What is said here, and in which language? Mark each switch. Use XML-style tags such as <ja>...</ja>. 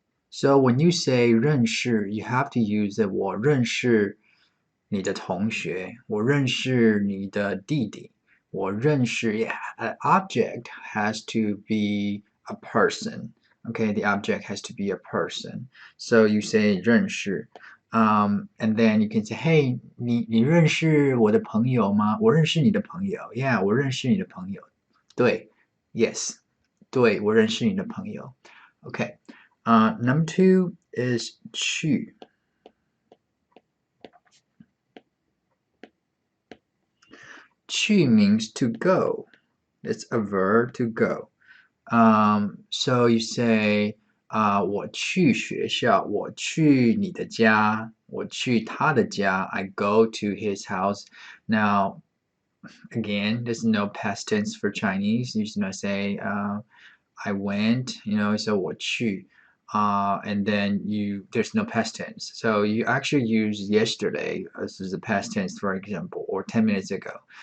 <en>So when you say 认识, you have to use the 我认识你的同学，我认识你的弟弟，我认识 yeah, an object has to be a person. Okay, the object has to be a person. So you say 认识. And then you can say, hey, 你认识我的朋友吗？</en> <zh>我认识你的朋友。 Yeah, 我认识你的朋友。对 yes, 对，我认识你的朋友。</zh> <en>Okay. Number 2 is 去. Qu means to go. It's a verb to go.</en> <zh>So you say, 我去学校，我去你的家，我去他的家.</zh> <en>I go to his house. Now, again, there's no past tense for Chinese. You should say, I went, so 我去. And then there's no past tense. So you actually use yesterday as the past tense, for example, or 10 minutes ago.</en>